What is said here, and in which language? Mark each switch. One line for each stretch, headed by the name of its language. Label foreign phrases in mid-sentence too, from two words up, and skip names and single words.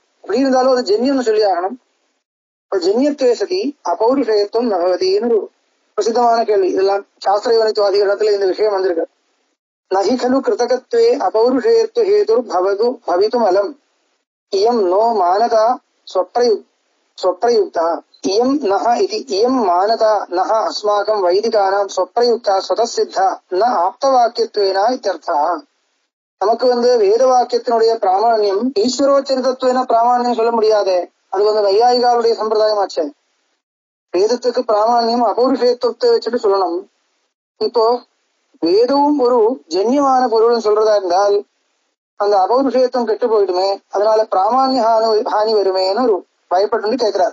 Tamil: அப்படி இருந்தாலும் அது ஜென்யம்னு சொல்லி ஆகணும்.
Sanskrit: जन्यत्वे सति अपौरुषेयत्वम्
Tamil: நகவதின்னு ஒரு பிரசித்தமான கேள்வி. இதெல்லாம் சாஸ்திர யோனித்துவாதிகளத்துல இந்த விஷயம் வந்திருக்கு.
Sanskrit: नहि खलु कृतकत्वे अपौरुषेयत्व हेतुर् भवितुम् अलम्. इयं नो मानता स्वप्रयुक्ता इयं नः इति इयं मानता नः अस्माकं वैदिकानां स्वप्रयुक्ता स्वतः सिद्धा न ஆப்தவாக்கியத்துவேனா இत्यर्थः.
Tamil: நமக்கு வேத வாக்கியத்தினுடைய பிராமாண்யம் ஈஸ்வரோச்சரிதத்துவேன பிராமாண்யம் சொல்ல முடியாதே, அது நையாயிகாருடைய சம்பிரதாயமாச்சே. வேதத்துக்கு பிராமாண்யம் அபௌருஷேயத்துவத்தை வச்சுட்டு சொல்லணும். இப்போ வேதமும் ஒரு ஜென்யமான பொருள்னு சொல்றதா இருந்தால் அந்த அபௌருஷேயத்துவம் கெட்டு போயிடுமே, அதனால பிராமாண்ய ஹானி வருமேன்னு ஒரு பயப்பட்டு கேட்கிறார்.